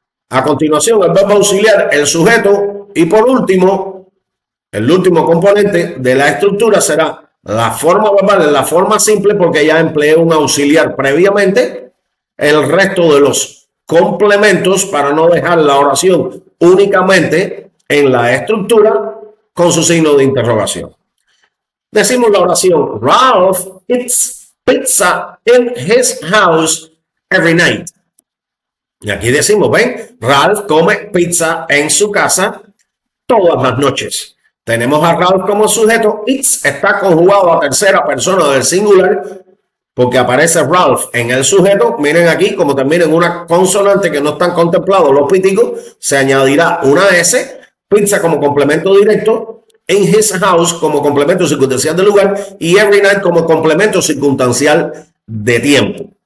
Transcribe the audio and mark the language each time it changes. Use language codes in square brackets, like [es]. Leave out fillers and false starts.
[es] A continuación, el verbo auxiliar, el sujeto y por último, el último componente de la estructura será la forma verbal en la forma simple porque ya empleé un auxiliar previamente. El resto de los complementos para no dejar la oración únicamente en la estructura con su signo de interrogación. Decimos la oración, [en] Ralph eats pizza in his house every night. [es] Y aquí decimos, ven, Ralph come pizza en su casa todas las noches. Tenemos a Ralph como sujeto, eats está conjugado a tercera persona del singular porque aparece Ralph en el sujeto. Miren aquí, como termina en una consonante que no están contemplados los píticos, se añadirá una S, pizza como complemento directo, [en] in his house [es] como complemento circunstancial de lugar y [en] every night [es] como complemento circunstancial de tiempo.